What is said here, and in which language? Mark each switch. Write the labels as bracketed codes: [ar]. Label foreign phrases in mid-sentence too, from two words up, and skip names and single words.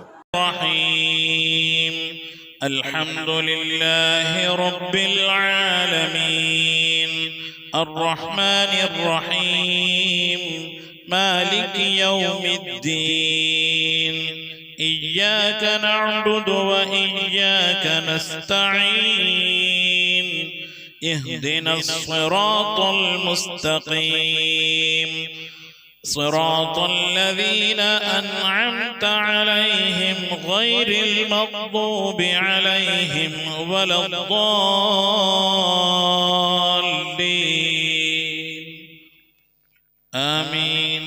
[ar] رحيم الحمد لله رب العالمين الرحمن الرحيم مالك يوم الدين إياك نعبد و إياك നസ്തഈൻ اهدنا الصراط المستقيم صراط الذين أنعمت عليهم غير المغضوب عليهم ولا الضالين آمين.